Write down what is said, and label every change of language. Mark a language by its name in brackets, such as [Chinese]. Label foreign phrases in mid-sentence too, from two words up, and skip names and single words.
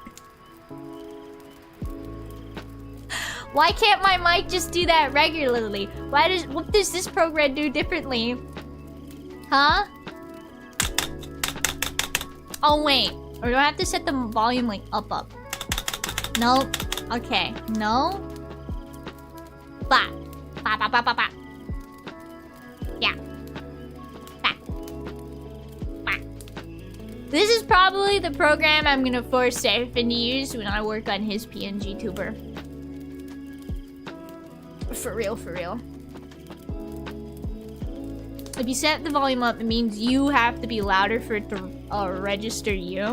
[English] Why can't my mic just do that regularly? What does this program do differently? Huh? Oh, wait. Or do I have to set the volume, like, up? Nope. Okay. No. Ba. Ba, ba, ba, ba, ba. Yeah. Ba. Ba. This is probably the program I'm gonna force Seraphin to use when I work on his PNGTuber. For real, for real. If you set the volume up, it means you have to be louder for it to register you.